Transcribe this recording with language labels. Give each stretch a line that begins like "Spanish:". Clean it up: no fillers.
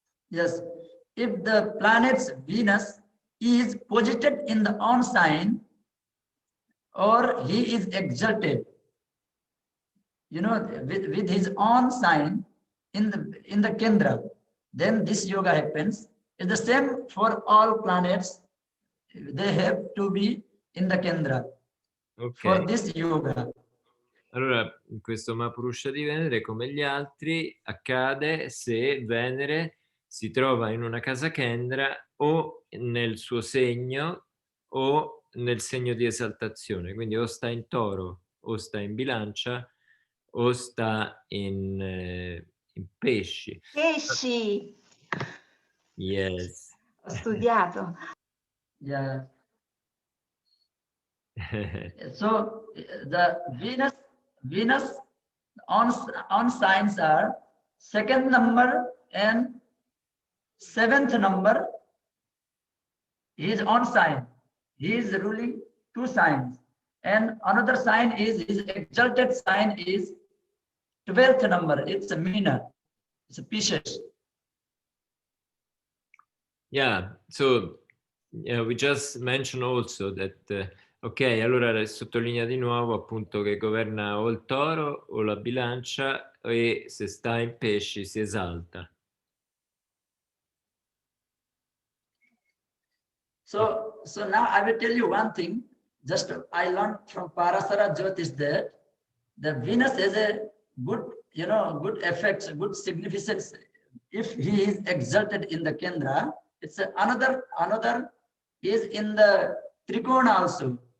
English: Yes, if the planet's Venus is posited in the on sign, or he is exalted, you know, with his own sign in the Kendra, then this yoga happens. It's the same for all planets. They have to be in the Kendra for this yoga.
Italian: Allora, questo Mahapurusha di Venere, come gli altri, accade se Venere si trova in una casa Kendra o nel suo segno o nel segno di esaltazione, quindi o sta in Toro o sta in Bilancia o sta in Pesci. Pesci!
English: Yes.
Italian: Ho studiato.
English: Yeah. So the Venus on signs are second number and seventh number. He is on sign. He is ruling two signs. And another sign is his exalted sign is 12th number. It's a Meena. It's a Pisces. Yeah, so we just mentioned also that,
Italian: ok, allora sottolinea di nuovo appunto che governa o il Toro o la Bilancia e se sta in Pesci si esalta.
English: So now I will tell you one thing. Just I learned from Parasara Jyotish that the Venus has a good, you know, good effects, good significance. If he is exalted in the Kendra, it's another is in the Trikona also.